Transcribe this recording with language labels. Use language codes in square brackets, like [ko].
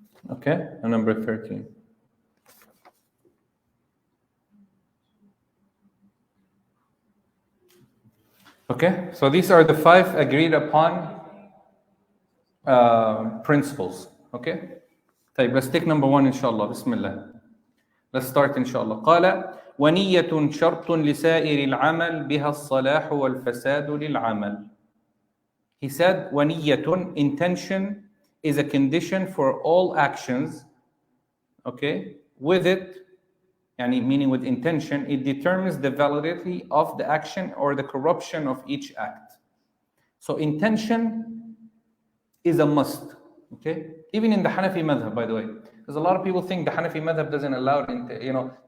[en] Okay, and number 13. Okay, so these are the 5 agreed upon principles. Okay, [ar] طيب, [en] let's take number 1 inshallah. Bismillah. Let's start inshallah. [ar] قال ونية شرط لسائر العمل بها الصلاح والفساد للعمل. [en] He said [ar] ونية, [en] intention is a condition for all actions. Okay, with it, meaning with intention, it determines the validity of the action or the corruption of each act. So intention is a must. Okay, even in the Hanafi madhab, by the way, because a lot of people think the Hanafi madhab doesn't allow it.